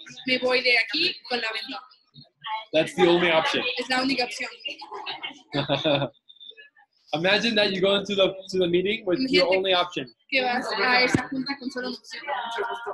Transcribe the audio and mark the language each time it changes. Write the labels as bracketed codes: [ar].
[es] Me voy de aquí con la venta. [en] That's the only option. [es] Es la única opción. [en] Imagine that you go into the meeting with your only option [es] Que vas a esa junta con solo una opción